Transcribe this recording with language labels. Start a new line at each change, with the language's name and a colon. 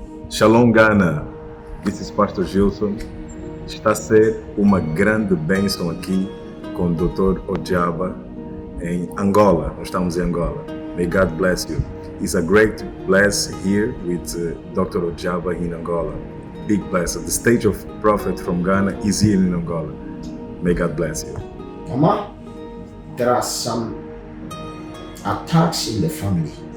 English: Shalom Ghana, this is Pastor Gilson.
Portuguese: Está a ser uma grande bênção aqui com o Dr. Ojaba em Angola. Nós estamos em Angola.
English: May God bless you. It's a great bless here with Dr. Ojaba in Angola. Big bless. The stage of prophet from Ghana is here in Angola. May God bless you. Mama, there are some attacks in the family.